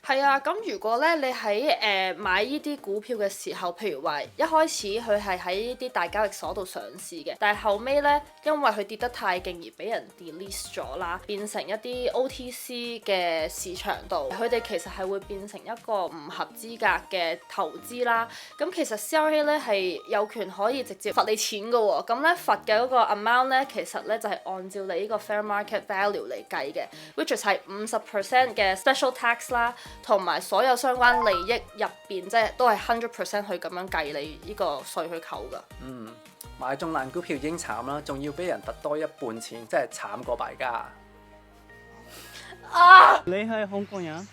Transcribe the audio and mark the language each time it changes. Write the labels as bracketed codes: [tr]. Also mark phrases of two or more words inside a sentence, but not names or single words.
[yue] 係啊，咁如果咧你喺買呢啲股票嘅時候，譬如話一開始佢係喺呢啲大交易所度上市嘅，但係後尾咧因為佢跌得太勁而俾人 delete 咗啦，變成一啲 OTC 嘅市場度，佢哋其實係會變成一個唔合資格嘅投資啦。咁其實 CRA 咧係有權可以直接罰你錢㗎喎，咁咧罰嘅嗰個 amount 咧，其實咧就係按照你呢個 [en] fair market value [yue] 嚟計嘅 ， [en] which is [yue] 係50% 嘅 [en] special tax [yue] 啦，同埋所有相關利益入邊，即係都係100% 去咁樣計你呢個稅去扣㗎。買中爛股票已經慘啦，仲要俾人罰多一半錢，真係慘過敗家。你係香港人？